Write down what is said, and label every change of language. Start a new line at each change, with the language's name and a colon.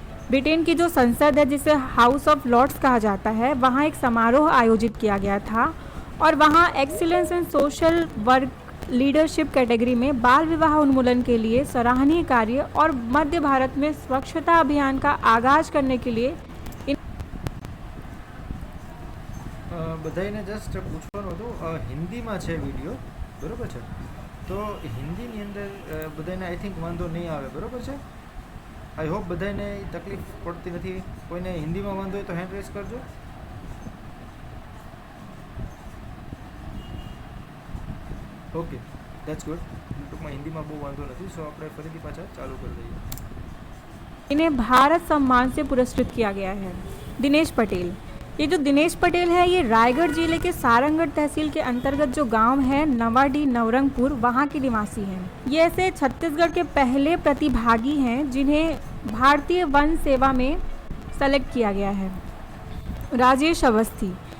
Hindi: Britain की जो संसद है जिसे हाउस ऑफ लॉर्ड्स कहा जाता है, वहाँ एक समारोह आयोजित किया गया था और वहाँ excellence in social work leadership category में बाल विवाह उन्मूलन के लिए सराहनीय कार्य और मध्य भारत में स्वच्छता अभियान का आगाज करने के लिए
Gujarati: બધાને જસ્ટ પૂછવાનું હતું, હિન્દીમાં છે વિડીયો, બરાબર છે. તો હિન્દીની અંદર બધાને
English: I think
Gujarati: વાંધો નહીં આવે, બરાબર છે.
English: I hope
Gujarati: બધાને તકલીફ પડતી નથી. કોઈને હિન્દીમાં વાંધો હોય તો
English: hand raise
Gujarati: કરજો.
English: Okay, that's good.
Gujarati: ટૂંકમાં હિન્દીમાં બહુ વાંધો નથી, સો આપણે ફરીથી પાછા ચાલુ કરી દઈએ.
Hindi: इन्हें भारत सम्मान से पुरस्कृत किया गया है. दिनेश पटेल. ये जो दिनेश पटेल है ये रायगढ़ जिले के सारंगढ़ तहसील के अंतर्गत जो गांव है नवाडी नवरंगपुर, वहाँ के निवासी हैं. ये ऐसे छत्तीसगढ़ के पहले प्रतिभागी हैं जिन्हें भारतीय वन सेवा में सेलेक्ट किया गया है. राजेश अवस्थी.